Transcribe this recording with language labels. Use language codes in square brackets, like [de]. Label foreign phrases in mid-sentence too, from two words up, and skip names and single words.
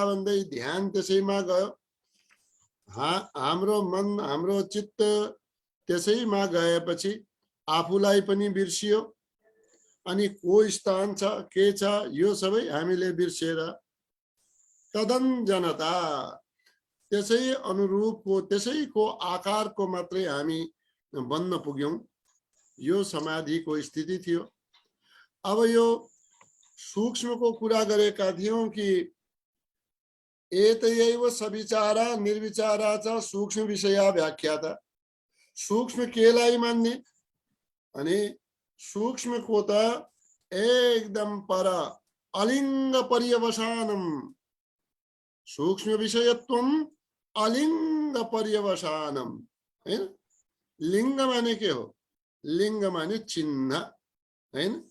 [ne] भन्दै ध्यान त्यसैमा गयो, हाम्रो मन हाम्रो चित्त त्यसैमा गएपछि आफूलाई पनि बिर्सियो, अनि को स्थान छ के छ यो सबै हामीले बिर्सेर तदञ्जनता त्यसै अनुरूपको त्यसैको आकारको मात्रै हामी बन्न पुग्यौं। यो समाधिको स्थिति थियो। अब यो सूक्ष्मको कुरा गरेका थियौं कि [sa] एतयैव सविचारा निर्विचारा च सूक्ष्म विषया व्याख्याता। [ne] सूक्ष्म केलाई मान्ने अनि सूक्ष्म को त एकदम पर [sa] अलिंग पर्यवसानम, सूक्ष्म विषयत्वम अलिंग पर्यवसानम [ne] हैन। लिंग माने के हो? लिंग माने चिन्ह हैन।